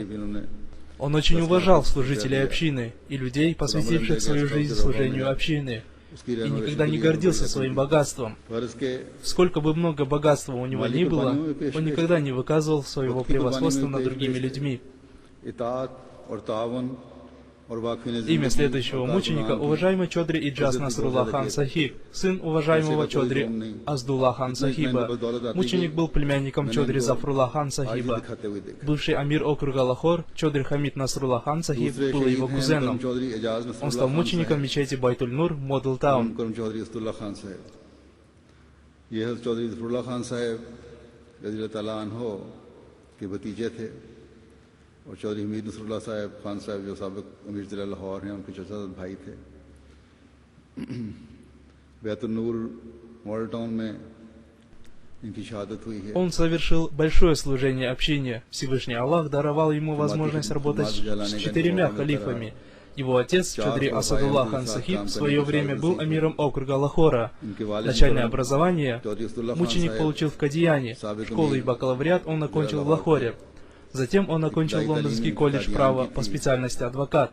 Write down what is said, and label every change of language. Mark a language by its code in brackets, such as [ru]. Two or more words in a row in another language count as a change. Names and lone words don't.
[ru] Он очень уважал служителей общины и людей, посвятивших свою жизнь служению общины, и никогда не гордился своим богатством. Сколько бы много богатства у него ни было, он никогда не выказывал своего превосходства над другими людьми. Имя следующего мученика — уважаемый Чодри Иджаз Насрулла хан Сахиб, сын уважаемого Чодри Аздулла хан Сахиба. Мученик был племянником Чодри Зафрулла хан Сахиба. Бывший амир округа Лахор, Чодри Хамид Насрулла хан Сахиб, был его кузеном. Он стал мучеником мечети Байтуль-Нур, Модл-Таун. [ur] اور چودھری حمید نصراللہ صاحب خان صاحب جو سابق امیر ضلع لاہور ہیں ان کے چچا بھائی تھے. بیت النور ماڈل ٹاؤن میں ان کی شہادت ہوئی ہے. [ru] Он совершил большое служение общине. Всевышний Аллах даровал ему возможность работать с 4 халифами. Его отец, Чодри Асадулла хан Сахиб, в свое время был амиром округа Лахора. Начальное образование мученик получил в Кадияне. Школу и бакалавриат он окончил в Лахоре. Затем он окончил Лондонский колледж права по специальности адвокат.